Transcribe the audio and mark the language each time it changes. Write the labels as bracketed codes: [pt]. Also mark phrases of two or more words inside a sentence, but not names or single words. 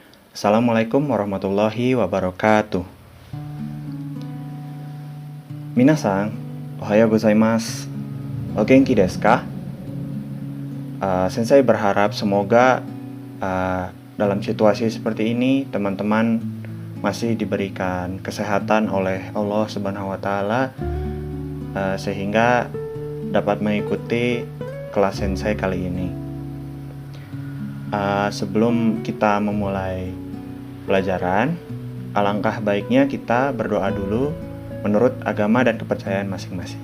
[ar] السلام عليكم ورحمة الله وبركاته. [ja] みなさん、おはようございます. お元気ですか? [id] Sensei berharap semoga dalam situasi seperti ini teman-teman masih diberikan kesehatan oleh Allah [ar] سبحانه وتعالى [id] sehingga dapat mengikuti kelas sensei kali ini. Sebelum kita memulai pelajaran, alangkah baiknya kita berdoa dulu menurut agama dan kepercayaan masing-masing.